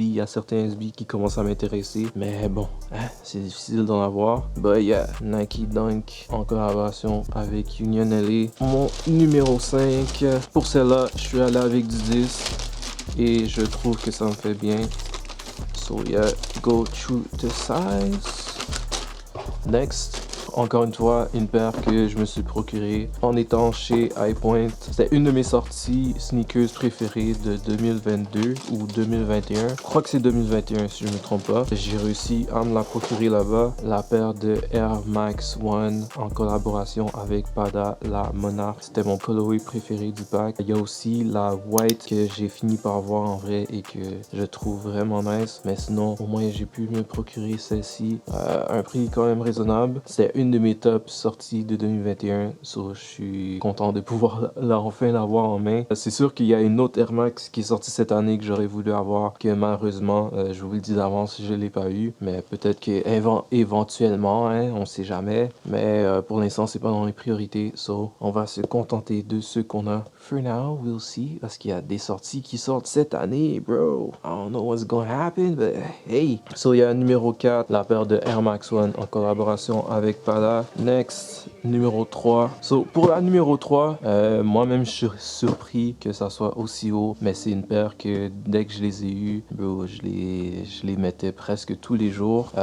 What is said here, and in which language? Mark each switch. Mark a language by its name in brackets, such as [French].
[French] Il y a certains SB qui commencent à m'intéresser. Mais bon, c'est difficile d'en avoir. But yeah, Nike Dunk en collaboration avec Union LA. Mon numéro 5. Pour celle-là, je suis allé avec du 10. Et je trouve que ça me fait bien. [English] So yeah, go through the size. [French] Next, encore une fois, une paire que je me suis procurée en étant chez High Point. C'était une de mes sorties sneakers préférées de 2022 ou 2021. Je crois que c'est 2021 si je ne me trompe pas. J'ai réussi à me la procurer là-bas. La paire de Air Max One en collaboration avec Prada, la Monarch. C'était mon colorway préféré du pack. Il y a aussi la White que j'ai fini par voir en vrai et que je trouve vraiment nice. Mais sinon, au moins j'ai pu me procurer celle-ci à un prix quand même raisonnable. C'était une de mes tops sorties de 2021, so je suis content de pouvoir enfin l'avoir en main. C'est sûr qu'il y a une autre Air Max qui est sortie cette année que j'aurais voulu avoir, que malheureusement, je vous le dis d'avance, je l'ai pas eu, mais peut-être que éventuellement, hein, on sait jamais, mais pour l'instant, c'est pas dans les priorités, so on va se contenter de ce qu'on a. For now, we'll see, parce qu'il y a des sorties qui sortent cette année, bro. [English] I don't know what's gonna happen, but hey. [French] So il y a numéro 4, la paire de Air Max One en collaboration avec Prada. Next, numéro 3. So, pour la numéro 3, moi-même, je suis surpris que ça soit aussi haut, mais c'est une paire que dès que je les ai eues, bro, je les mettais presque tous les jours.